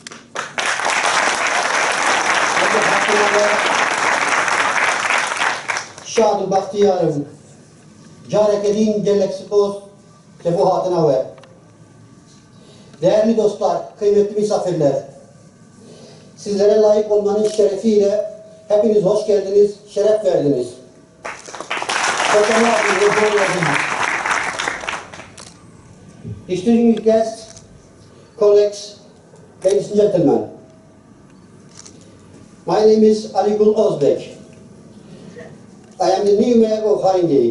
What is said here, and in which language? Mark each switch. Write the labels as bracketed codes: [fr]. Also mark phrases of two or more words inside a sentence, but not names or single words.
[tr] شاد bahtiyarım carek edin gelek spoz ve bu hatına ver. Değerli dostlar, kıymetli misafirler, sizlere layık olmanın şerefiyle hepiniz hoş geldiniz, şeref verdiniz. [en] Distinguished guests, colleagues, ladies and gentlemen, my name is Ali Gül Özbek. I am the new mayor of Haringey.